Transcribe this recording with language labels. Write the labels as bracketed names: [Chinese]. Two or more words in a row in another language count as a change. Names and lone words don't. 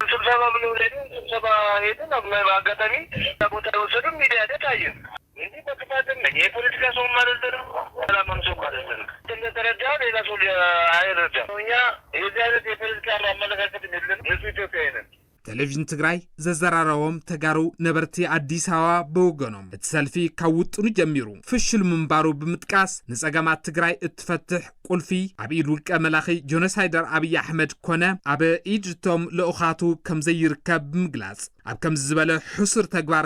[Amharic] ስብሰባ ብለው ስብሰባ ሄደን አጋጣሚ ቦታ ወሰዱ ሚዲያ ታየን እንጂ በክፋትም የፖለቲካ ሰው ማለት ነው። ሰላማም ሰው ማለት ነው። እንደተረዳ ሌላ ሰው አይረዳም። እኛ የዚህ አይነት የፖለቲካ አመለካከት የለም። ንጹህ ኢትዮጵያዊ ነን። [Tigrinya] ቴሌቪዥን ትግራይ ዘዘራረቦም ተጋሩ ነበርቲ አዲስ አበባ በወገኖም እትሰልፊ ካውጥኑ ጀሚሩ ፍሽል ምንባሩ ብምጥቃስ ንጸገማት ትግራይ እትፈትሕ ቁልፊ ኣብ ኢድ ውልቀ መላኺ ጆኖሳይደር አብይ አሕመድ ኮነ ኣብ ኢድቶም ለኡኻቱ ከም ዘይርከብ ብምግላጽ ኣብ ከም ዝበለ ሕሱር ተግባር